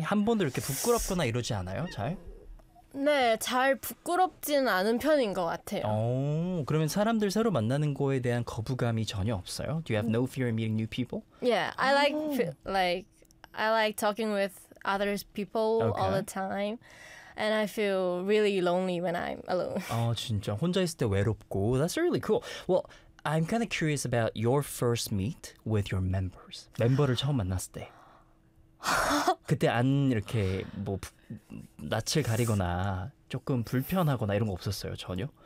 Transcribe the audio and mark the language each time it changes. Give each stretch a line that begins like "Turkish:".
Korean: 한 번도 이렇게 부끄럽거나 이러지 않아요? 잘? 네, 잘 부끄럽진 않은 편인 것 같아요. 오, 그러면 사람들 새로 만나는 거에 대한 거부감이 전혀 없어요?
English: Do you have no fear in meeting new people? Yeah, I like talking with other people okay. all the time. And I feel really lonely when I'm alone.
Korean: Oh, 진짜 혼자 있을 때 외롭고.
English: That's really cool. Well, I'm kind of curious about your first meet with your members.
Korean: 멤버를 처음 만났을 때. 그때 안 이렇게 뭐 낯을 가리거나 조금 불편하거나 이런 거 없었어요, 전혀?